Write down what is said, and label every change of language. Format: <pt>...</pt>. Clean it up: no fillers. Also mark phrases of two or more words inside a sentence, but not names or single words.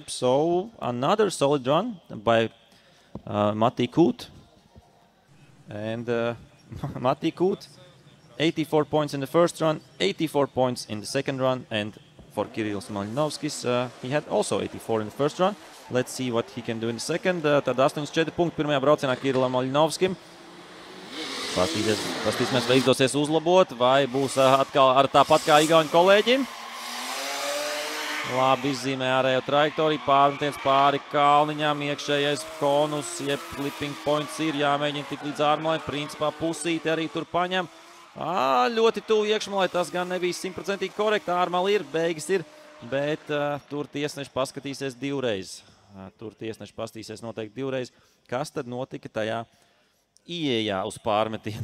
<en>So another solid run by Matti Kut. And Matti Kut, 84 points in the first run, 84 points in the second run, and for Kirillis Malinovskis, he had also 84 in the first run. Let's see what he can do in the second.</en> <lv>Tad 84 punkti pirmajā braucienā Kirillam Malinovskim. Pastīsimies, vai izdosies uzlabot, vai būs atkal ar tāpat kā igauņu kolēģim. Labi izzīmē ārējo trajektoriju, pārmetiens pāri kalniņām, iekšējais konus, jeb</lv> <en>flipping points</en> <lv>ir jāmēģina tik līdz ārmalai, principā pusīti arī tur paņem. Ļoti tuvu iekšmalai, tas gan nebija 100% korekti, ārmali ir, beigas ir, bet tur tiesneši paskatīsies divreiz. Tur tiesneši paskatīsies noteikti divreiz, kas tad notika tajā ieejā uz pārmetienu.</lv>